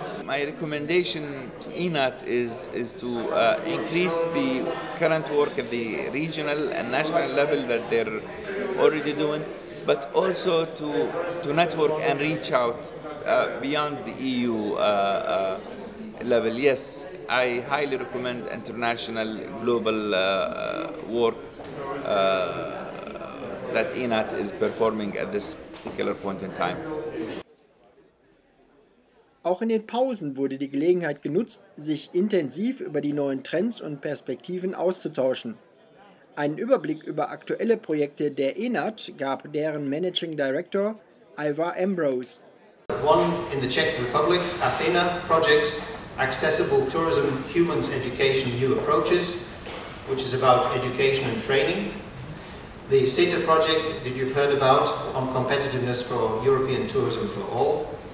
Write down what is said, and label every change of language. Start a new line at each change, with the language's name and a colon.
English: My recommendation to ENAT is to increase the current work at the regional and national level that they're already doing, but also to network and reach out beyond the EU level. Yes, I highly recommend international global work that ENAT is performing at this particular point in time.
German: Auch in den Pausen wurde die Gelegenheit genutzt, sich intensiv über die neuen Trends und Perspektiven auszutauschen. Einen Überblick über aktuelle Projekte der ENAT gab deren Managing Director Ivar Ambrose.
English: One in the Czech Republic, Athena project, Accessible Tourism, Humans, Education, New Approaches, which is about education and training. The CETA project that you've heard about on competitiveness for European tourism for all.